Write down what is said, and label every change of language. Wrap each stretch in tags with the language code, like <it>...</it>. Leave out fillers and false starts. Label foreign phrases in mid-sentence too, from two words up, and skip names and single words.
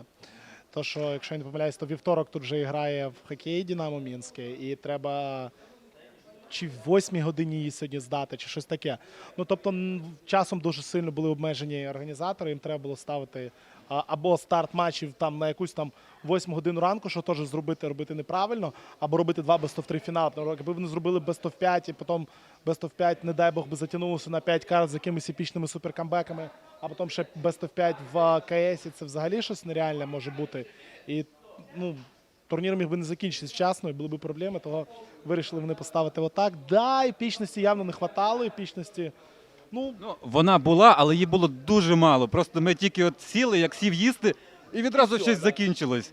<uk>То, що, якщо я не помиляюсь, то вівторок тут вже грає в хокеї Динамо Мінське, і треба чи в 8 годині її сьогодні здати, чи щось таке. Ну, тобто, часом дуже сильно були обмежені організатори, їм треба було ставити або старт матчів там на якусь там 8 годину ранку, що теж робити неправильно, або робити 2 best-of-3 фінали. Якби вони зробили best-of-5 і потім best-of-5, не дай Бог, би затягнулося на 5 карт з якимись епічними суперкамбеками, а потім ще best-of-5 в КСі, це взагалі щось нереальне може бути. І, ну, турнір міг би не закінчитися вчасно, і були б проблеми, того вирішили вони поставити отак. Да, епічності явно не хватало, епічності. Ну, вона була, але її було дуже мало. Просто ми тільки от сіли, як сів їсти, і відразу щось закінчилось.</uk>